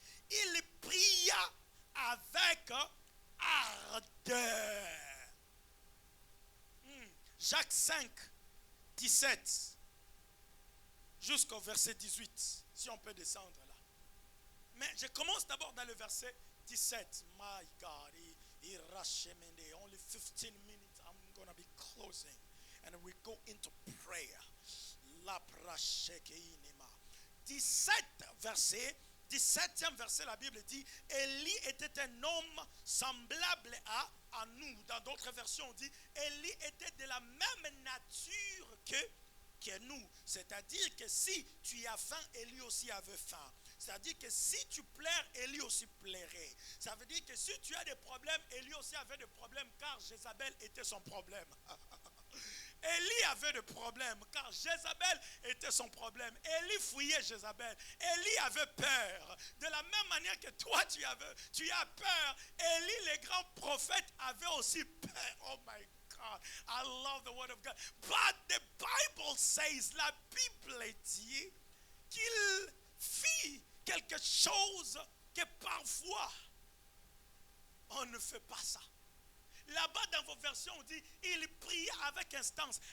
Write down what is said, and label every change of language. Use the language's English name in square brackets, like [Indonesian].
[French] Il pria avec ardeur. Jacques 5, 17 jusqu'au verset 18, si on peut descendre là. Mais je commence d'abord dans le verset 17. [English] My God, only 15 minutes, I'm going to be closing. And we go into prayer. [French] 17e verset, la Bible dit, Élie était un homme semblable à nous. Dans d'autres versions, on dit, Élie était de la même nature que nous. C'est-à-dire que si tu as faim, Élie aussi avait faim. C'est-à-dire que si tu pleures, Élie aussi plairait. Ça veut dire que si tu as des problèmes, Élie aussi avait des problèmes, car Jézabel était son problème. Élie avait des problèmes, car Jézabel était son problème. Élie fouillait Jézabel. Élie avait peur. De la même manière que toi, tu as peur. Élie, les grands prophètes, avaient aussi peur. [English] Oh my God, I love the word of God. [French] But the Bible says, la Bible dit qu'il fit quelque chose que parfois on ne fait pas ça. Là-bas dans vos versions on dit il prie avec instance.